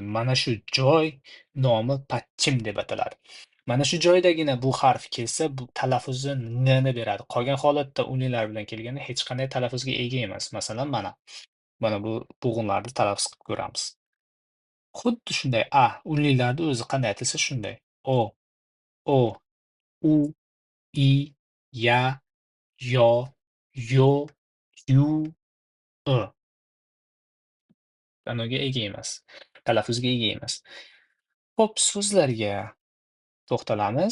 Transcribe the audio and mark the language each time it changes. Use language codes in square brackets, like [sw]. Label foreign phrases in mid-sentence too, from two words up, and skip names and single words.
[uz] Mana shu joy nomi patchim deb ataladi. Mana shu joydagina bu harf kelsa, bu talaffuzi n ni beradi. Qolgan holatda unlilar bilan kelganda hech qanday talaffuzga ega emas. Masalan, mana bu bo'g'inlarni talaffuz qilib ko'ramiz. Xuddi shunday unlilarni o'zi qanday aytilsa shunday. [ko] O, u, i, ya, yo, yo, yu, i. [uz] Ma'noga ega emas. Talaffuzga ega emas. Xo'p, so'zlarga to'xtalamiz.